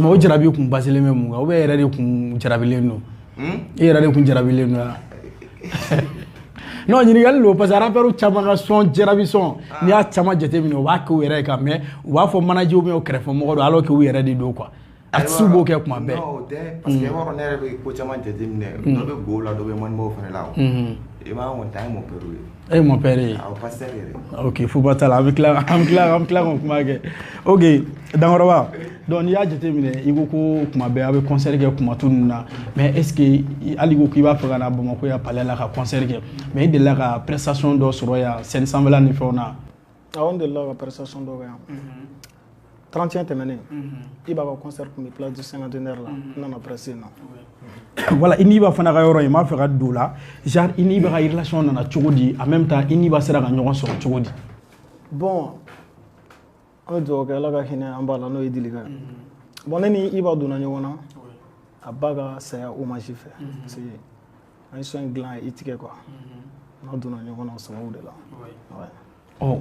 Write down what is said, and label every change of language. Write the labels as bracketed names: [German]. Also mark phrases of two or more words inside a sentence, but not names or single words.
[Bambara] mais o jarabi kun basilen bɛ mun kan [French] ou bien [Bambara] e yɛrɛ de kun jarabilen don e yɛrɛ de kun jarabilen don non ɲininkali don [French] parce que rappeur [Bambara] caman ka sɔn jarabi sɔn n'i y'a caman jateminɛ o b'a kɛ u yɛrɛ kan mais u b'a fɔ [French] manager ou bien [Bambara] o kɛrɛfɛmɔgɔ don [French] alors que [Bambara] u yɛrɛ de don [French] quoi artiste [Bambara] b'o kɛ kuma bɛɛ non o tɛ [French] parce que [Bambara] i b'a dɔn ne yɛrɛ bɛ ko caman jateminɛ dɔ bɛ go la dɔ bɛ manibaw fana la i b'a fɔ ta ye [French] mon père [Bambara] ye e [French] mon père [Bambara] ye awɔ pasteur yɛrɛ ok foba t'a la an bɛ tila k'o kuma kɛ ok Dankɔrɔba donc n'i y'a jateminɛ i ko ko kuma bɛɛ a bɛ concert kɛ kuma tu ninnu na [French] mais est ce que [Bambara] hali ko k'i b'a fɛ ka na Bamakɔ yan palais la ka concert kɛ mais i delila ka prestation dɔ sɔrɔ yan scène sanfɛla ni fɛnw na awɔ n delila ka prestation dɔ kɛ yan 31 tɛmɛnen i b'a ka concert kun bɛ place du cinquantenaire la n nana presse yen nɔ voilà i n'i b'a fana ka yɔrɔ in m'a fɛ ka don o la genre i n'i b'a ka relation nana cogo di [French] en même temps [Bambara] i n'i b'a sera ka ɲɔgɔn sɔrɔ cogo di bon an bɛ dugawu kɛ ala ka hinɛ an b'a la n'o ye Dilika ye bon ne ni Iba donna ɲɔgɔn na a ba ka saya hommage fɛ [French] parce que [Bambara] an ye son in dilan i tigɛ quoi n'a donna ɲɔgɔn na o sababu de la